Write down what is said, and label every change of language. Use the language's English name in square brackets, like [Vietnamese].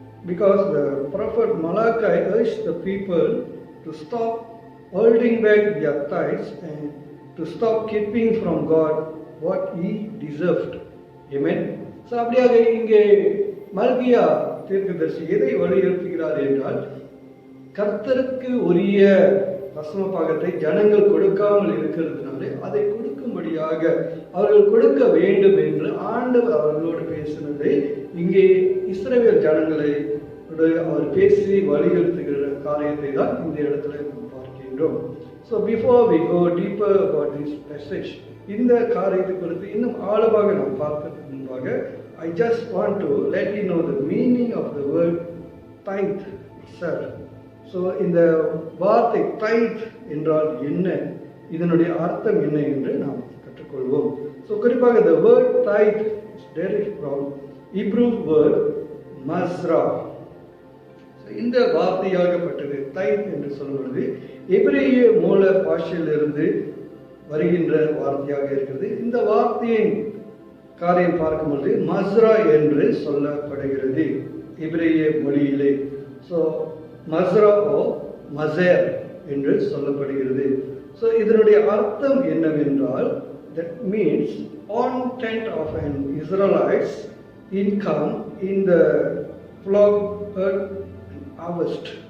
[English] Because the prophet Malachi urged the people to stop holding back their tithes and to stop keeping from God what he deserved. Amen. [Tamil] So அப்படியாக இங்கே மல்கியா தீர்க்கதரிசி எதை வலியுறுத்துகிறார் என்றால், கர்த்தருக்கு உரிய தசம பாகத்தை ஜனங்கள் கொடுக்காமல் இருக்கிறதுனாலே அதை கொடுக்கும்படியாக அவர்கள் கொடுக்க வேண்டும் என்று ஆண்டவர் அவர்களோடு பேசினதை இங்கே இஸ்ரவேல் ஜனங்களை அவர் பேசி வலியுறுத்துகிற காரியத்தை தான் இந்த இடத்துல நாம் பார்க்கின்றோம். [English] So before we go deeper about this passage, [Tamil] இந்த காரியத்தை குறித்து இன்னும் ஆழமாக நாம் பார்ப்பதற்கு முன்பாக [English] I just want to let you know the meaning of the word tithe itself. [Tamil] So இந்த வார்த்தை tithe என்றால் என்ன, இதனுடைய அர்த்தம் என்ன என்று நாம் கற்றுக்கொள்வோம். [English] So குறிப்பாக the word tithe is derived from Hebrew word mazrah. [Tamil] இந்த வார்த்தையாகப்பட்டது tithe என்று சொல்வது எபிரேய மூல பாஷையிலிருந்து வருகின்ற வார்த்தையாக இருக்கிறது. இந்த வார்த்தையின் காரியம் பார்க்கும்போது மஸ்ரா என்று சொல்லப்படுகிறது எபிரேய மொழியிலே. ஸோ மஸ்ரா ஓ மசேர் என்று சொல்லப்படுகிறது. ஸோ இதனுடைய அர்த்தம் என்னவென்றால், [English] that means 1/10 of an Israelite's income in the flock herd and harvest.